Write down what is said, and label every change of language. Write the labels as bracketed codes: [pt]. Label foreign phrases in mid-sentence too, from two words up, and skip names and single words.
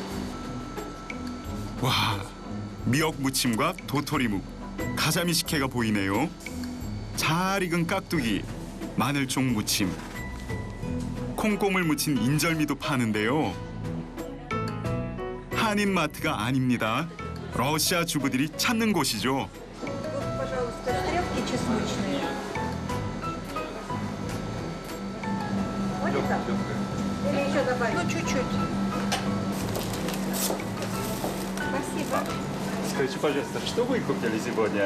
[ko] 와, 미역 무침과 도토리묵, 가자미 식혜가 보이네요. 잘 익은 깍두기, 마늘종 무침, 콩고물 무친 인절미도 파는데요. 한인마트가 아닙니다. 러시아 주부들이 찾는 곳이죠. [ru] Или еще добавить? Ну, чуть-чуть. Спасибо. Скажите, пожалуйста, что вы купили сегодня?